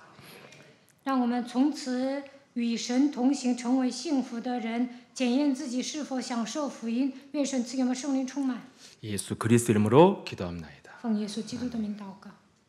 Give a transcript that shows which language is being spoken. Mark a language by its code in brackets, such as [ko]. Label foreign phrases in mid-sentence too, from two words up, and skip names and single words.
[zh] 让我们从此与神同行，成为幸福的人，检验自己是否享受福音。愿神赐给我们圣灵充满。 [ko] 예수 그리스도 이름으로 기도합나이다. [zh] 奉耶稣基督的名祷告。